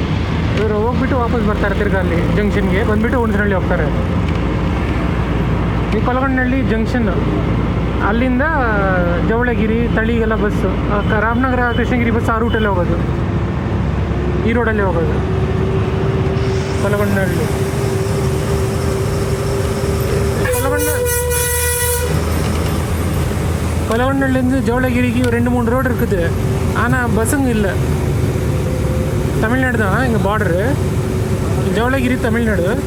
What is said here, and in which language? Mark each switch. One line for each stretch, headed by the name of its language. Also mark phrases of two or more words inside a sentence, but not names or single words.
Kannada: ಇವರು ಹೋಗ್ಬಿಟ್ಟು ವಾಪಸ್ ಬರ್ತಾರೆ ತಿರ್ಗಾ ಅಲ್ಲಿ ಜಂಕ್ಷನ್ಗೆ ಬಂದುಬಿಟ್ಟು ಹುಣಸನಹಳ್ಳಿ ಹೋಗ್ತಾರೆ. ಈ ಕೊಲಗೊಂಡನಹಳ್ಳಿ ಜಂಕ್ಷನ್, ಅಲ್ಲಿಂದ ಜವಳಗಿರಿ ತಳಿಗೆಲ್ಲ ಬಸ್ಸು, ರಾಮನಗರ ಕೃಷ್ಣಗಿರಿ ಬಸ್ ಆ ರೂಟಲ್ಲೇ ಹೋಗೋದು, ಈ ರೋಡಲ್ಲೇ ಹೋಗೋದು ಕೊಲಗೊಂಡನಹಳ್ಳಿ.
Tamil: கொலவண்டல்லேருந்து ஜோளகிரிக்கு 2-3 ரோடு இருக்குது. ஆனால் பஸ்ஸுங்க இல்லை. தமிழ்நாடு தான் எங்கள் பார்டரு, ஜோளகிரி தமிழ்நாடு.